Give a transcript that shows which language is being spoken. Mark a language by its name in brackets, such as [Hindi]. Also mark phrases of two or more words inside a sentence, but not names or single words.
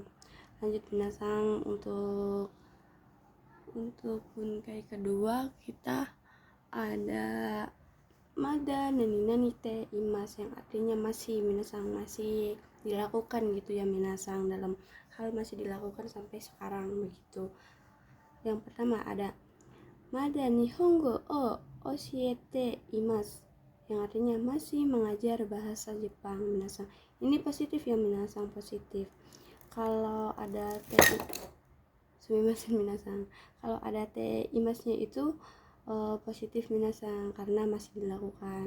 [Indonesian] Lanjut minasang, untuk bunkai kedua kita ada [Japanese] まだ何々ています, [Indonesian] yang artinya masih minasang, masih dilakukan gitu ya minasang, dalam hal masih dilakukan sampai sekarang begitu. Yang pertama ada [Japanese] まだ日本語を教えています, [Indonesian] yang artinya masih mengajar bahasa Jepang minasang. Ini positif ya minasang, positif. Kalau ada te minasang, kalau ada te imasnya itu positif minasang karena masih dilakukan.